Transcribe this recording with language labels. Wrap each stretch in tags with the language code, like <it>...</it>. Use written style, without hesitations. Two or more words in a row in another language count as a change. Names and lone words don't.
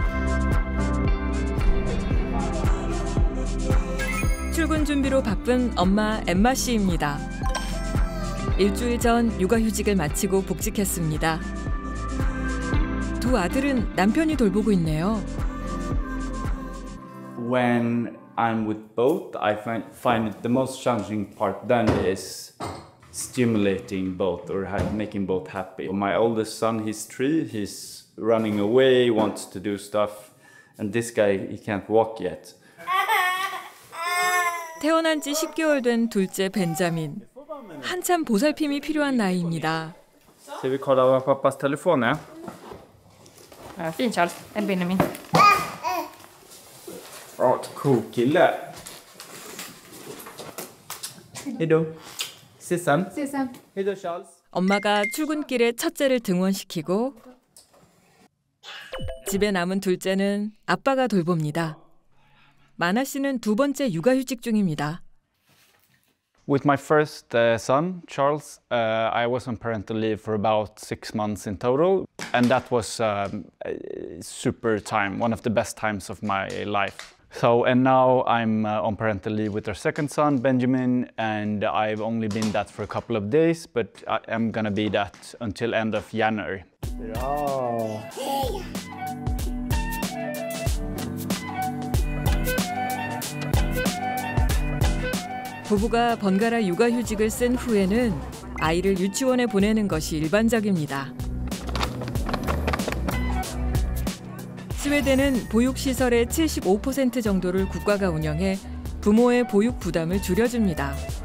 <ko>출근 준비로 바쁜 엄마 엠마 씨입니다. 일주일 전 육아휴직을 마치고 복직했습니다. 두 아들은 남편이 돌보고 있네요.</ko> <en>When I'm with both, I find it the most challenging part then is stimulating both or making both happy. My oldest son, he's 3, he's running away, wants to do stuff, and this guy, he can't walk yet.</en> <ko>태어난 지 10개월 된 둘째 벤자민. 한참 보살핌이 필요한 나이입니다.</ko> <sv>Ska vi kolla pappas telefon är? Fin Charles, en Benjamin. Cool kille. Hejdå. Sissan. Hejdå Charles.</sv> <ko>엄마가 출근길에 첫째를 등원시키고 집에 남은 둘째는 아빠가 돌봅니다. 마나 씨는 두 번째 육아휴직 중입니다.</ko> <en>With my first son, Charles, I was on parental leave for about 6 months in total. And that was a super time, one of the best times of my life. So, and now I'm on parental leave with our second son, Benjamin, and I've only been that for a couple of days, but I'm gonna be that until end of January.</en> <ko>부부가 번갈아 육아휴직을 쓴 후에는 아이를 유치원에 보내는 것이 일반적입니다. 스웨덴은 보육시설의 75% 정도를 국가가 운영해 부모의 보육 부담을 줄여줍니다.</ko>